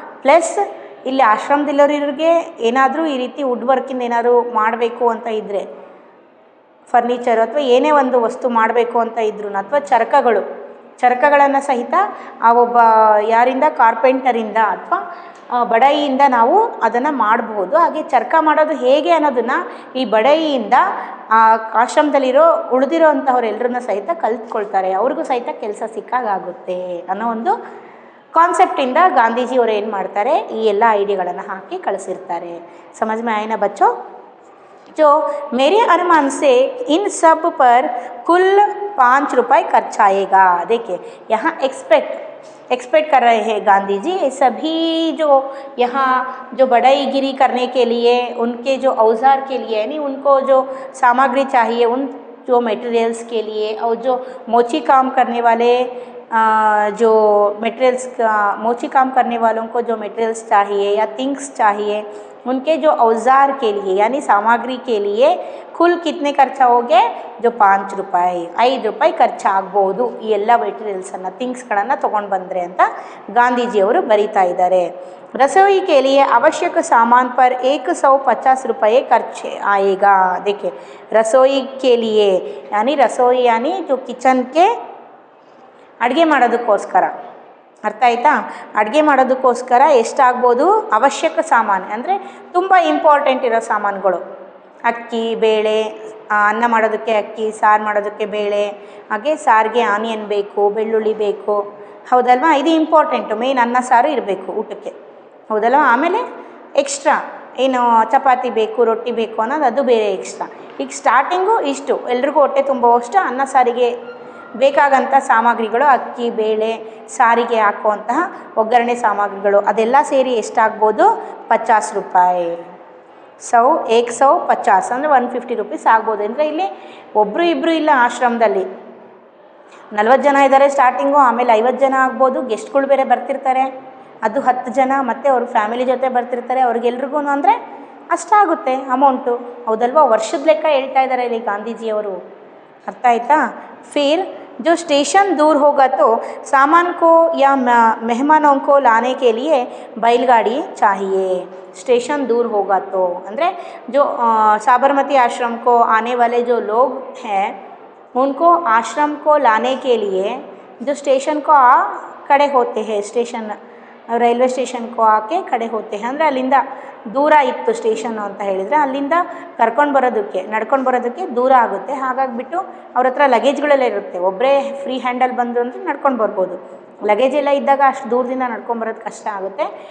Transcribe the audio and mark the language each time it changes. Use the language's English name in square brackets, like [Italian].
[Kannada] Plus ಇಲ್ಲಿ ಆಶ್ರಮದಲ್ಲಿರೋರಿಗೆ ಏನಾದರೂ ಈ ರೀತಿ ವುಡ್ ವರ್ಕಿಂದ ಏನಾದರೂ ಮಾಡಬೇಕು ಅಂತ ಇದ್ದರೆ, ಫರ್ನಿಚರ್ ಅಥವಾ ಏನೇ ಒಂದು ವಸ್ತು ಮಾಡಬೇಕು ಅಂತ ಇದ್ರೂ ಅಥವಾ ಚರಕಗಳನ್ನು ಸಹಿತ ಆ ಒಬ್ಬ ಯಾರಿಂದ ಕಾರ್ಪೆಂಟರಿಂದ ಅಥವಾ ಬಡಾಯಿಯಿಂದ ನಾವು ಅದನ್ನು ಮಾಡಬಹುದು. ಹಾಗೆ ಚರಕ ಮಾಡೋದು ಹೇಗೆ ಅನ್ನೋದನ್ನು ಈ ಬಡಾಯಿಯಿಂದ ಆ ಆಶ್ರಮದಲ್ಲಿರೋ ಉಳಿದಿರೋ ಅಂಥವ್ರೆಲ್ಲರನ್ನ ಸಹಿತ ಕಲ್ತ್ಕೊಳ್ತಾರೆ. ಅವ್ರಿಗೂ ಸಹಿತ ಕೆಲಸ ಸಿಕ್ಕಾಗುತ್ತೆ ಅನ್ನೋ ಒಂದು ಕಾನ್ಸೆಪ್ಟಿಂದ ಗಾಂಧೀಜಿಯವರು ಏನು ಮಾಡ್ತಾರೆ, ಈ ಎಲ್ಲ ಐಡಿಯಾಗಳನ್ನು ಹಾಕಿ ಕಳಿಸಿರ್ತಾರೆ. [Hindi] ಸಮझ में आए ना बच्चों? जो मेरे अनुमान से इन सब पर कुल 5 रुपये खर्च आएगा. देखिए यहाँ एक्सपेक्ट कर रहे हैं गांधी जी ये सभी जो यहाँ जो बढ़ईगिरी करने के लिए उनके जो औजार के लिए यानी उनको जो सामग्री चाहिए उन जो मटेरियल्स के लिए और जो मोची काम करने वाले जो मटेरियल्स मोची काम करने वालों को जो मटेरियल्स चाहिए या थिंग्स चाहिए उनके जो औजार के लिए यानी सामग्री के लिए कुल कितने [Kannada] ಖರ್ಚು ಹೋಗೆ जो 5 ರೂಪಾಯಿ 5 ರೂಪಾಯಿ ಖರ್ಚಾಗ್ಬೋದು ಈ ಎಲ್ಲ ಮೆಟೀರಿಯಲ್ಸನ್ನು ಥಿಂಗ್ಸ್ಗಳನ್ನು ತೊಗೊಂಡು ಬಂದರೆ ಅಂತ ಗಾಂಧೀಜಿಯವರು ಬರೀತಾ ಇದ್ದಾರೆ. [Hindi] रसोई के लिए आवश्यक सामान पर 150 रुपये खर्च आएगा. देखिए रसोई के लिए यानी रसोई यानी जो किचन के [Kannada] ಅಡುಗೆ ಮಾಡೋದಕ್ಕೋಸ್ಕರ ಅರ್ಥ ಆಯ್ತಾ. ಅಡುಗೆ ಮಾಡೋದಕ್ಕೋಸ್ಕರ ಎಷ್ಟಾಗ್ಬೋದು ಅವಶ್ಯಕ ಸಾಮಾನು ಅಂದರೆ ತುಂಬ ಇಂಪಾರ್ಟೆಂಟ್ ಇರೋ ಸಾಮಾನುಗಳು ಅಕ್ಕಿ ಬೇಳೆ ಅನ್ನ ಮಾಡೋದಕ್ಕೆ ಅಕ್ಕಿ ಸಾರು ಮಾಡೋದಕ್ಕೆ ಬೇಳೆ ಹಾಗೆ ಸಾರಿಗೆ ಆನಿಯನ್ ಬೇಕು ಬೆಳ್ಳುಳ್ಳಿ ಬೇಕು ಹೌದಲ್ವಾ. ಇದು ಇಂಪಾರ್ಟೆಂಟು ಮೇಯ್ನ್ ಅನ್ನ ಸಾರು ಇರಬೇಕು ಊಟಕ್ಕೆ ಹೌದಲ್ವ. ಆಮೇಲೆ ಎಕ್ಸ್ಟ್ರಾ ಏನು ಚಪಾತಿ ಬೇಕು ರೊಟ್ಟಿ ಬೇಕು ಅನ್ನೋದು ಅದು ಬೇರೆ ಎಕ್ಸ್ಟ್ರಾ. ಈಗ ಸ್ಟಾರ್ಟಿಂಗು ಇಷ್ಟು ಎಲ್ರಿಗೂ ಹೊಟ್ಟೆ ತುಂಬುವಷ್ಟು ಅನ್ನ ಸಾರಿಗೆ ಬೇಕಾಗಂಥ ಸಾಮಗ್ರಿಗಳು ಅಕ್ಕಿ ಬೇಳೆ ಸಾರಿಗೆ ಹಾಕುವಂತಹ ಒಗ್ಗರಣೆ ಸಾಮಗ್ರಿಗಳು ಅದೆಲ್ಲ ಸೇರಿ ಎಷ್ಟಾಗ್ಬೋದು 50 ರೂಪಾಯಿ 150 ಅಂದರೆ 150 ರೂಪೀಸ್ ಆಗ್ಬೋದು. ಅಂದರೆ ಇಲ್ಲಿ ಒಬ್ಬರು ಇಬ್ಬರು ಇಲ್ಲ ಆಶ್ರಮದಲ್ಲಿ 40 ಜನ ಇದ್ದಾರೆ ಸ್ಟಾರ್ಟಿಂಗು, ಆಮೇಲೆ 50 ಜನ ಆಗ್ಬೋದು. ಗೆಸ್ಟ್ಗಳು ಬೇರೆ ಬರ್ತಿರ್ತಾರೆ, ಅದು 10 ಜನ ಮತ್ತು ಅವ್ರ ಫ್ಯಾಮಿಲಿ ಜೊತೆ ಬರ್ತಿರ್ತಾರೆ. ಅವ್ರಿಗೆಲ್ರಿಗೂ ಅಂದರೆ ಅಷ್ಟಾಗುತ್ತೆ ಅಮೌಂಟು ಹೌದಲ್ವಾ. ವರ್ಷದ ಲೆಕ್ಕ ಹೇಳ್ತಾ ಇದ್ದಾರೆ ಇಲ್ಲಿ ಗಾಂಧೀಜಿಯವರು ಅರ್ಥ ಆಯ್ತಾ. [Hindi] फिर जो स्टेशन दूर होगा तो सामान को या मेहमानों को लाने के लिए बैलगाड़ी चाहिए. स्टेशन दूर होगा तो ಅಂದರೆ जो साबरमती आश्रम को आने वाले जो लोग हैं उनको आश्रम को लाने के लिए जो स्टेशन को खड़े होते हैं स्टेशन [Kannada] ರೈಲ್ವೆ ಸ್ಟೇಷನ್ಗೂ ಆಕೆ ಕಡೆ ಹೋಗ್ತೆ ಅಂದರೆ ಅಲ್ಲಿಂದ ದೂರ ಇತ್ತು ಸ್ಟೇಷನ್ನು ಅಂತ ಹೇಳಿದರೆ ಅಲ್ಲಿಂದ ಕರ್ಕೊಂಡು ಬರೋದಕ್ಕೆ ನಡ್ಕೊಂಡು ಬರೋದಕ್ಕೆ ದೂರ ಆಗುತ್ತೆ. ಹಾಗಾಗಿಬಿಟ್ಟು ಅವ್ರ ಹತ್ರ ಲಗೇಜ್ಗಳೆಲ್ಲ ಇರುತ್ತೆ. ಒಬ್ಬರೇ ಫ್ರೀ ಹ್ಯಾಂಡಲ್ ಬಂದರು ಅಂದರೆ ನಡ್ಕೊಂಡು ಬರ್ಬೋದು. ಲಗೇಜ್ ಎಲ್ಲ ಇದ್ದಾಗ ಅಷ್ಟು ದೂರದಿಂದ ನಡ್ಕೊಂಬರೋದು ಕಷ್ಟ ಆಗುತ್ತೆ.